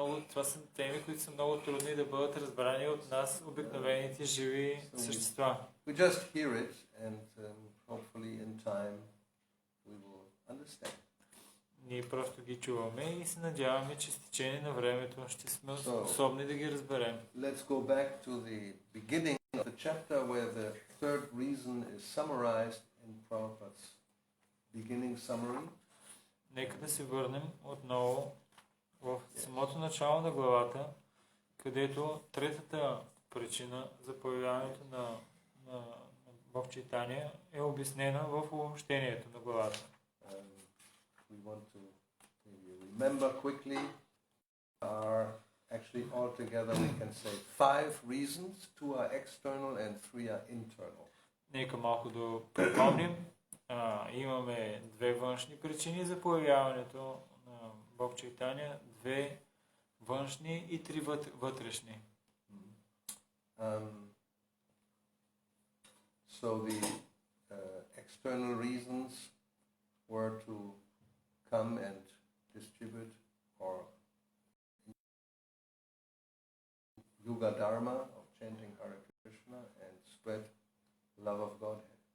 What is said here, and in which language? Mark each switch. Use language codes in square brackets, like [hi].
[bg] Това са теми, които са много трудни да бъдат разбрани от нас, обикновените живи същества. [en] We just hear it and hopefully in time we will understand. [bg] Ние просто ги чуваме и се надяваме, че с течение на времето ще сме способни да ги разберем. [en] Let's go back to the beginning of the chapter where the third reason is summarized in Prabhupada's beginning summary. [bg] Нека да се върнем отново в самото начало на главата, където третата причина за появяването на Бог Чайтаня е обяснена в обобщението на главата. [en] We want to remember quickly, actually altogether we can say 5 reasons, 2 are external and 3 are internal. [bg] Нека малко да припомним. Имаме 2 външни причини за появяването на Бог Чайтаня, 2 външни и 3 вътрешни. [en] So the external reasons were to come and distribute or Yuga Dharma of chanting Hare Krishna and spread love of Godhead.